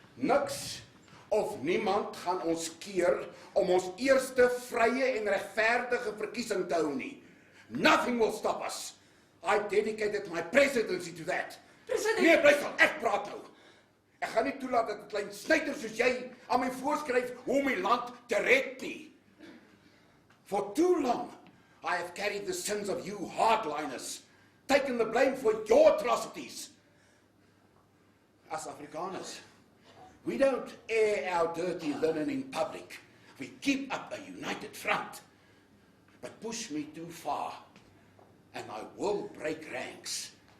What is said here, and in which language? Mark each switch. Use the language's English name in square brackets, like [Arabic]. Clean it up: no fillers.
[Afrikaans] Niks of niemand gaan ons keer om ons eerste vrye en regverdige verkiesing te hou nie. [English] Nothing will stop us. I dedicated my presidency to that. President... [Afrikaans] Nee, bly stil, ek praat nou. Ek gaan nie toelaat dat 'n klein snyter soos jy aan my voorskryf hoe om my land te red nie. [English] For too long, I have carried the sins of you hardliners, taken the blame for your atrocities. As Afrikaners, we don't air our dirty linen in public. We keep up a united front. But push me too far, and I will break ranks.